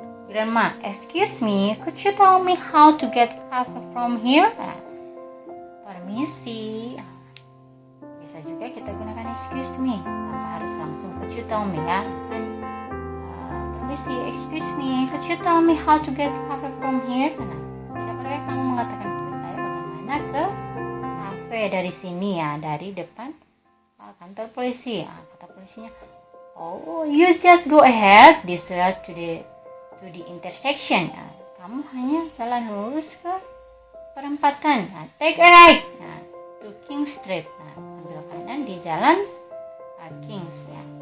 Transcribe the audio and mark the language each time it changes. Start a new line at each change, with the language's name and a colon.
English: Grandma, excuse me, could you tell me how to get coffee from here?
Indonesian: Permisi. Bisa juga kita gunakan
English: excuse me
Indonesian: tanpa harus langsung
English: could you tell me,
Indonesian: ya kan.
English: Permisi, excuse me, could you tell me how to get coffee from here?
Indonesian: Tidak boleh kamu mengatakan kepada saya bagaimana ke kafe dari sini, ya, dari depan kantor polisi. Kata polisinya,
English: oh, you just go ahead this route to the intersection.
Indonesian: Kamu hanya jalan lurus ke perempatan.
English: Take a right to King Street.
Indonesian: Ambil kanan di jalan Kings, ya.